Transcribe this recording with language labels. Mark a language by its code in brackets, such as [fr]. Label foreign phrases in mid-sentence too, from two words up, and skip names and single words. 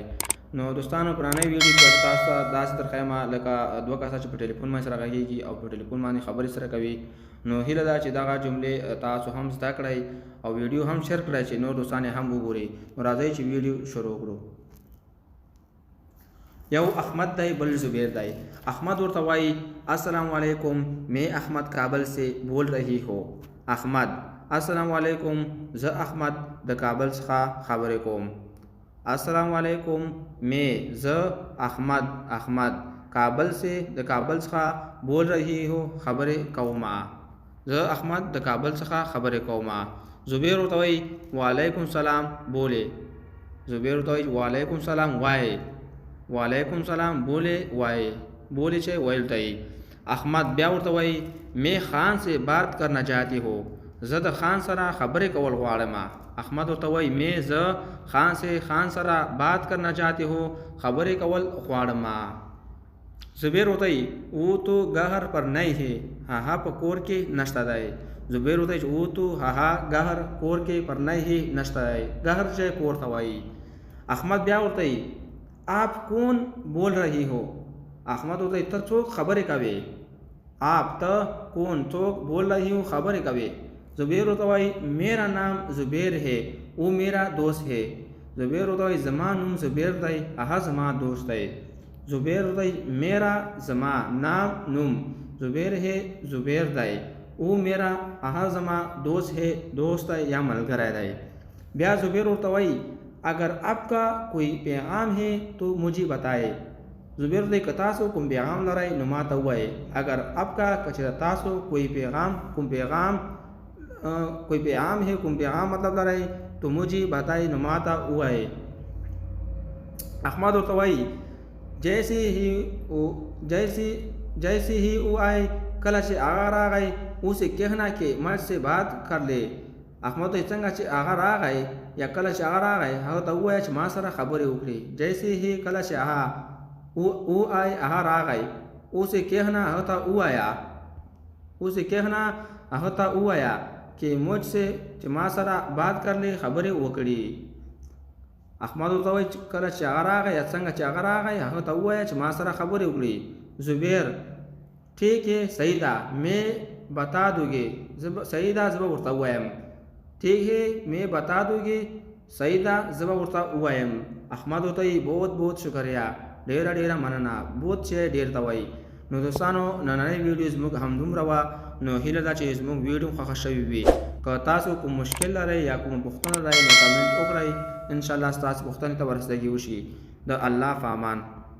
[ps] نو دوستانو پرانه ویډیو کې تاسو ته داسې درخوایم لکه دوه کسه چې په ټلیفون باندې سره غږیږي او په ټلیفون باندې خبرې سره کوي. نو هیله ده چې دغه جملې تاسو هم زده کړئ او ویډیو هم شیر کړئ چې نور دوستان هم وګوري. نو راځئ چې ویډیو شروع کړو. یو احمد دی بل زبیر دی. احمد ورته وایي [ar] السلام علیکم، [ur] میں احمد کابل سے بول رہی ہو. [ps] احمد [ar] السلام علیکم، [ps] زه احمد د کابل څخه خبرې کوم. [ar] السلام علیکم، [ur] میں زه احمد کابل سے [ps] د کابل څخه [ur] بول رہی ہو [ps] خبرې کوم. زه احمد د کابل څخه خبرې کوم. زبیر ورته وایي [ar] وعلیکم السلام [ps] بولے. زبیر ورته وایي [ar] وعلیکم السلام [ps] وایي. وعلیکم سلام بولے وائے. بولے چاہے ویل تائی. احمد بیا ورته وایي [ur] میں خان سے بات کرنا چاہتی ہو. [ps] زه د خان سره خبرې کول غواړم. احمد ورته وایي میں زه خان سره [ur] بات کرنا چاہتی ہو [ps] خبرې کول غواړم. زبیر ورته وایي [ur] او تو گهر پر نہیں ہے، [ps] هغه په کور کې نشته دی. زبیر ورته وایي [ur] او تو [ps] هغه گهر کور کې [ur] پر نہیں ہے [ps] نشته دی. گهر چې کور ته وایي. احمد بیا ورته وایي [ur] آپ کون بول رہی ہو. [ps] احمد ورته ته څوک خبرې کوي. آپ ته کون څوک [ur] بول رہی ہو [ps] خبرې کوي. زبیر ورته وایي [ur] میرا نام زبیر ہے، او میرا دوست ہے. [ps] زبیر ورته وایي زما نوم زبیر دی، هغه زما دوست دی. زبیر ورته وایي میرا زما نام نوم زبیر ہے زبیر دی، [ur] او میرا [ps] هغه زما [ur] دوست ہے [ps] دوست دی یا ملګری دی. بیا زبیر ورته وایي [ur] اگر آپ کا کوئی پیغام ہے تو مجھے بتائے. [ps] زبیر ورته که تاسو کوم پیغام لرئ نو ما ته ووایئ. [ur] اگر آپ کا کچره تاسو کوئی پیغام ہے [ps] کوم پیغام مطلب لرئ [ur] تو مجھے بتائے [ps] نو ما ته ووایئ. احمد ورته وایي [ur] جیسے ہی او آئے، [ps] کله چې هغه راغی [ur] اسے کہنا کہ مجھ سے بات کر لے. [ps] احمد ته څنګه چې هغه راغی یا کله چې هغه راغی هغه ته ووایه چې ما سره خبرې وکړي. [ur] جیسے هی [ps] کله چې هغه [ur] او آئے [ps] هغه راغی [ur] اسے کہنا [ps] هغه ته ووایه [ur] کہ مجھ سے [ps] چې ما سره [ur] بات کر لے [ps] خبرې وکړي. احمد ورته وایي کله چې هغه راغی یا څنګه چې هغه راغی هغه ته ووایه چې ما سره خبرې وکړي. [ur] زبیر ٹھیک ہے [ps] صحیح ده [ur] میں بتا دوں گی. [ps] صحیح ده زه به ورته ووایم. [ur] ٹھیک ہے میں بتا دوں گی. [ps] صحیح ده زه به ورته ووایم. احمد ورته وایي [ur] بہت بہت شکریہ، [ps] ډیره ډیره مننه. بہت چې ډیر ته وایي. نو دوستانو نننۍ ویډیو زموږ همدومره وه. نو هیله ده چې زموږ ویډیو خوښه شوې وي. که تاسو کوم مشکل لرئ یا کومه پوښتنه لرئ نو کمنټ وکړئ، انشاءالله ستاسو پوښتنې ته ورسیدګي وشي. د الله په امان.